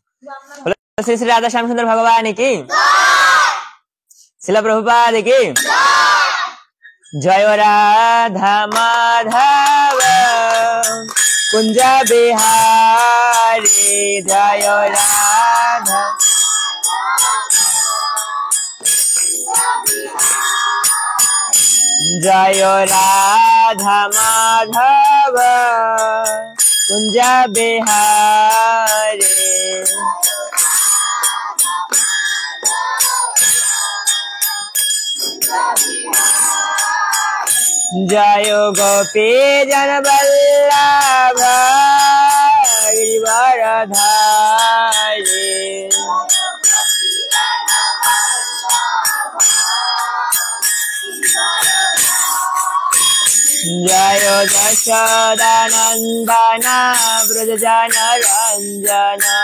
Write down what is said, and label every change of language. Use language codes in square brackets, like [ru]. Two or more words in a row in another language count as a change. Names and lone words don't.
[bn] শ্রী শ্রী রাধা শ্যাম সুন্দর ভগবান কি, শিলা প্রভুপাদ কি জয়। [sa] রাধা মাধব কুঞ্জ বিহারী জয় রাধা जय राधा माधव कुंज बिहारी जय गोपी जन वल्लभ गिरिवरधारी जय यशोदानंदन ब्रजजन रंजन